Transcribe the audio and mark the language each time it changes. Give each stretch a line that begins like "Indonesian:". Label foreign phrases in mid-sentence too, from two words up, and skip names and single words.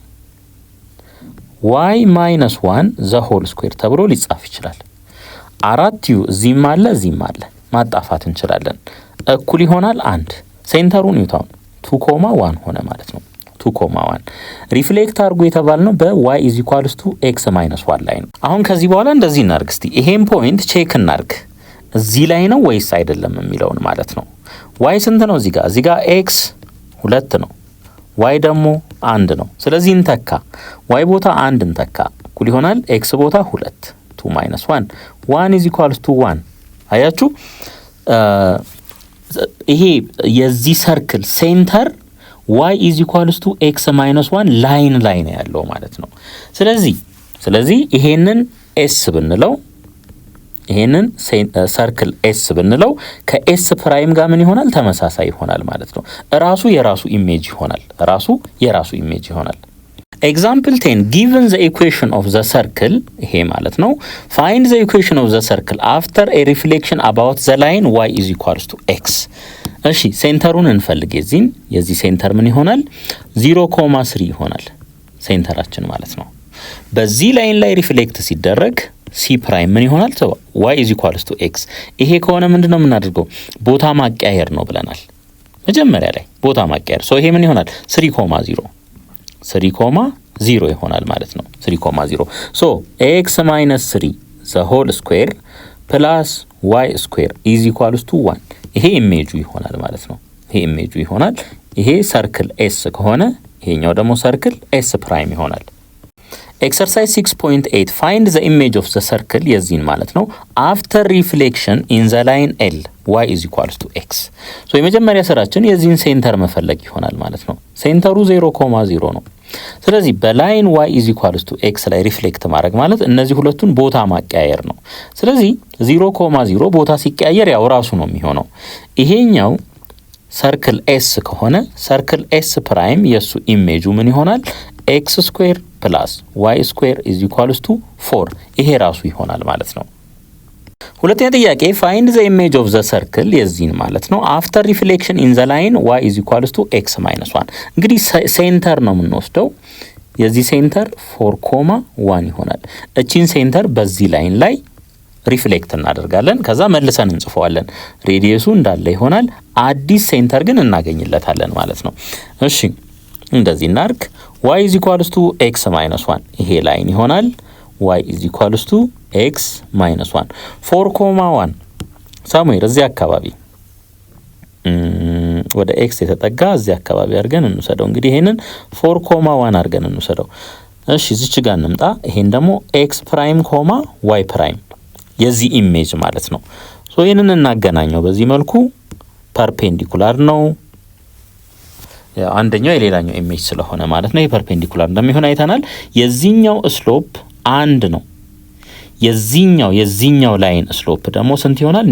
English: y minus 1 the whole square
Amharic: ተብሎ ሊጻፍ ይችላል። 4 እዚህም አለ እዚህም አለ ማጣፋት እንችላለን። እኩል ይሆናል 1 ሴንተሩን ኒውታውን 2.1 ሆነ ማለት ነው። 2.1 ሪፍሌክት አድርጎ የተባልነው በ
English: y is equals to x minus 1
Amharic: ላይ ነው። አሁን ከዚህ በኋላ እንደዚህ እናርግ እስቲ ይሄን
English: point check
Amharic: እናርግ እዚህ ላይ ነው ወይስ አይደለም የሚለውን ማለት ነው። y ስንት ነው? እዚህ ጋር x 2 ነው y ደግሞ 1 ነው። ስለዚህ እንተካ y ቦታ 1 እንተካ እኩል ይሆናል x ቦታ 2
English: 2 minus 1 1 is equals to 1
Amharic: አያችሁ ይሄ የዚህ
English: circle center y is equals to x minus 1
Amharic: ላይን ላይ ነው ያለው ማለት ነው። ስለዚህ ይሄንን s ብንለው ይሄንን ሰርክል s ብንለው ከs ፕራይም ጋር ምን ይሆናል? ተመሳሳይ ይሆናል ማለት ነው። ራሱ የራሱ ኢሜጅ ይሆናል። ኤግዛምፕል 10
English: given the equation of the circle
Amharic: ይሄ ማለት ነው
English: find the equation of the circle after a reflection about the line y is equals to x
Amharic: እሺ ሴንተሩን እንፈልግ። የዚህ ሴንተር ምን ይሆናል? 0.3 ይሆናል ሴንተራችን ማለት ነው። በዚህ ላይን ላይ ሪፍሌክት ሲደረግ c ፕራይም ምን ይሆናል?
English: y is equals to x
Amharic: ይሄ ከሆነ ምንድነው የምናደርገው? ቦታ ማቀያየር ነው ብለናል መጀመሪያ ላይ ቦታ ማቀያየር። ሶ ይሄ ምን ይሆናል? 3.0 ይሆናል ማለት ነው። 3.0 ሶ
English: x minus 3 the whole square plus y square is equals to 1
Amharic: ይሄ ኢሜጁ ይሆናል ማለት ነው። ይሄ ሰርክል s ከሆነ ይሄኛው ደግሞ ሰርክል s ፕራይም ይሆናል። ኤክሰርሳይዝ 6.8
English: find the image of the circle
Amharic: የዚህን ማለት ነው
English: after reflection in the line L y is equals to x
Amharic: ሶ የመጀመሪያ ስራችን የዚህን ሴንተር መፈለግ ይሆናል ማለት ነው። ሴንተሩ 0.0 ነው። ስለዚህ በላይን
English: y is equals to x
Amharic: ላይ ሪፍሌክት ማድረግ ማለት እነዚህ ሁለቱን ቦታ ማቀያየር ነው። ስለዚህ 0.0 ቦታ ሲቀያየር ያው ራሱ ነው የሚሆነው። ይሄኛው ሰርክል s ከሆነ ሰርክል s ፕራይም የሱ ኢሜጁ ምን ይሆናል?
English: x square plus y square is equals to 4
Amharic: ይሄ ራሱ ይሆናል ማለት ነው። ሁለተኛ ጥያቄ
English: find the image of the circle
Amharic: የዚህን ማለት ነው
English: after reflection in the line y is equals to x minus 1 እንግዲህ
Amharic: ሴንተር ነው የምንወስደው። የዚህ ሴንተር 4.1 ይሆናል። እቺን ሴንተር በዚህ ላይን ላይ ሪፍሌክት እናደርጋለን። ከዛ መልሰን እንጽፈዋለን። ሬዲየሱ እንዳለ ይሆናል። አዲስ ሴንተር ግን እናገኝለታለን ማለት ነው። እሺ እንደዚህ እናርግ
English: y is equals to x minus 1
Amharic: ይሄ ላይን ይሆናል።
English: y is equals to x minus 1
Amharic: 4.1 ሳሙኤል እዚህ አካባቢ ወደ x የተጠጋ እዚህ አካባቢ አድርገን እንውሰደው። እንግዲህ ይሄንን 4.1 አድርገን እንውሰደው። እሺ እዚች ጋር እንምጣ። ይሄን ደግሞ
English: x prime comma y prime
Amharic: የዚህ ኢሜጅ ማለት ነው። ሶ ይሄንን እናገናኘው በዚህ መልኩ ፐርፔንዲኩላር ነው። አንደኛው የሌላኛው ኢሜጅ ስለሆነ ማለት ነው። ይሄ ፐርፔንዲኩላር እንደሚሆን አይተናል። የዚህኛው ስሎፕ 1 ነው። የዚህኛው ላይን ስሎፕ ደግሞ ስንት ይሆናል?